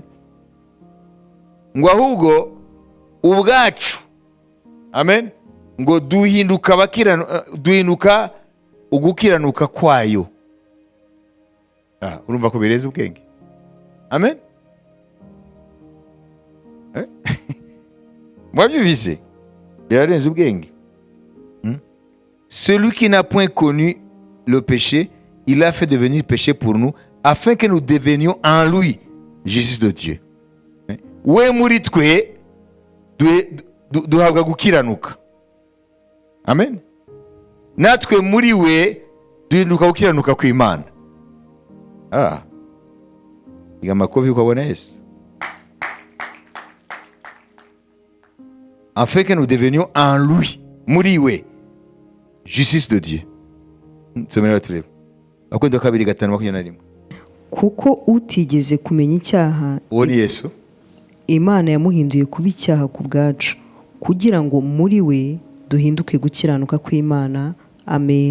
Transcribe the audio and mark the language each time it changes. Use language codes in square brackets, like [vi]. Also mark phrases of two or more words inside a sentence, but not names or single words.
[rn] Ngo ahubwo ubwacu, amen, ngo duhinduka ugukiranuka kwayo. Urumva ko bireze ubwenge. Amen. Mwabyumvise? Birarenze ubwenge. [fr] Celui qui n'a point connu le péché, il a fait devenir péché pour nous, afin que nous devenions en lui justice de Dieu. [rn] We muri twe duhabwa gukiranuka. Amen. Natwe muri we duhinduka gukiranuka kw'Imana. Igamakovi ukabona Yesu. [fr] Afin que nous devenions en lui, [rn] muri we [fr] justice de Dieu. [rn] Nsomera turebe. Akwenda 2:5-21. Kuko utigeze kumenya icyaha, uwo ni Yesu, Imana yamuhinduye kuba icyaha ku bwacu, kugira ngo muri we duhinduke gukiranuka kw'Imana. Amen.